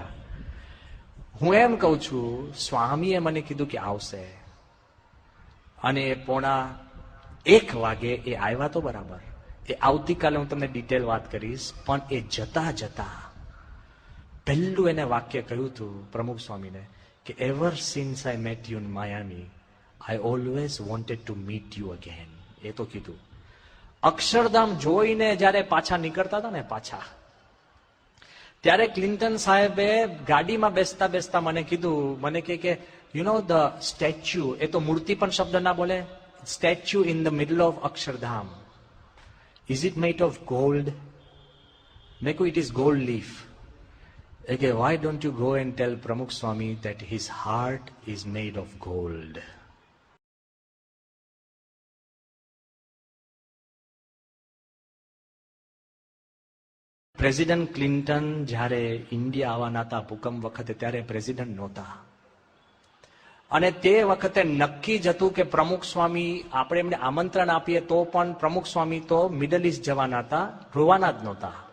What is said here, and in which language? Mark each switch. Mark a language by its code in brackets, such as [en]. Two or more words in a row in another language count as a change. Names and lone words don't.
[gu] હું એમ કઉ છું, સ્વામીએ મને કીધું કે આવશે, અને 1:45 વાગે એ આવ્યા તો બરાબર. એ આવતીકાલે હું તમને ડિટેલ વાત કરીશ. પણ એ જતા જતા પહેલું એને વાક્ય કહ્યું હતું પ્રમુખ સ્વામીને કે [en] ever since I met you in Miami, I always wanted to meet you again. [gu] એ તો કીધું. અક્ષરધામ જોઈને જયારે પાછા નીકળતા હતા ને પાછા, ત્યારે ક્લિન્ટન સાહેબે ગાડીમાં બેસતા બેસતા મને કીધું, મને કે [en] you know the statue, [gu] એ તો મૂર્તિ પણ શબ્દ ના બોલે, [en] statue in the middle of Akshardham, is it made of gold? [gu] મેં કહ્યું [en] it is gold leaf. Okay, why don't you go and tell Pramukh Swami that his heart is made of gold? [gu] પ્રેસિડન્ટ ક્લિન્ટન જ્યારે ઇન્ડિયા આવવાના હતા ભૂકંપ વખતે, ત્યારે પ્રેસિડન્ટ નહોતા. અને તે વખતે નક્કી જ હતું કે પ્રમુખ સ્વામી, આપણે એમને આમંત્રણ આપીએ તો પણ પ્રમુખ સ્વામી તો મિડલ ઇસ્ટ જવાના હતા, રોવાના જ નહોતા.